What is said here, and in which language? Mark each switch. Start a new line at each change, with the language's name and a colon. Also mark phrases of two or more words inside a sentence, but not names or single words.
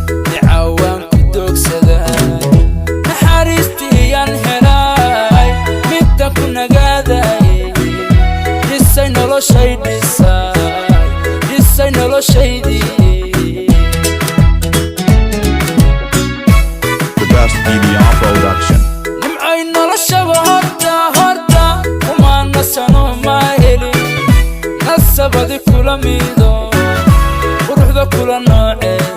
Somali: Nicawaan ku doogsaday, naxariistii yaan helay, midaan ku nagaaday, dhisay noloshay dhisay, dhisay noloshaydii.
English: The best media production.
Somali: Nimcay noloshaba horta, horta, kuma nasano ma helin, nasabadi kula mido, quruxda kula noocee.